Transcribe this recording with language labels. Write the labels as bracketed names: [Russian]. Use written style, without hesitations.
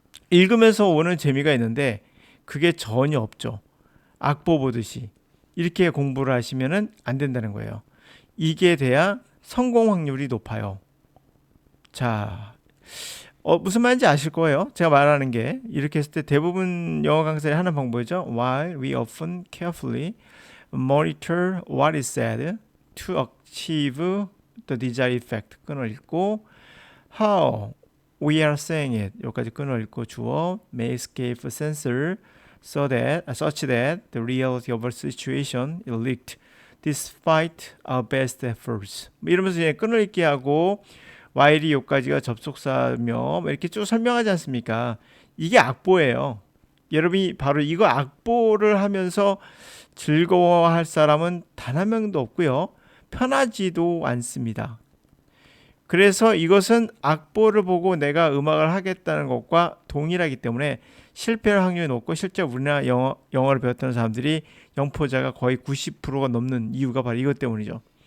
[Korean] 읽으면서 오는 재미가 있는데 그게 전혀 없죠. 악보 보듯이 이렇게 공부를 하시면은 안 된다는 거예요. 이게 돼야 성공 확률이 높아요. 자, 무슨 말인지 아실 거예요. 제가 말하는 게 이렇게 했을 때 대부분 영어 강사에 하는 방법이죠. [English] While we often carefully monitor what is said to achieve the desired effect. [Korean] 끊어 읽고 [English] how we are saying it. [Korean] 여기까지 끊어 읽고 주어 [English] may escape censor such that the reality of our situation is leaked despite our best efforts. [Korean] 이러면서 이제 끊어 읽기 하고 while이 여기까지가 접속사며 이렇게 쭉 설명하지 않습니까? 이게 악보예요. 여러분이 바로 이거 악보를 하면서 즐거워할 사람은 단 한 명도 없고요. 편하지도 않습니다. 그래서 이것은 악보를 보고 내가 음악을 하겠다는 것과 동일하기 때문에 실패할 확률이 높고 실제 우리나라 영어를 배웠던 사람들이 영포자가 거의 90%가 넘는 이유가 바로 이것 때문이죠.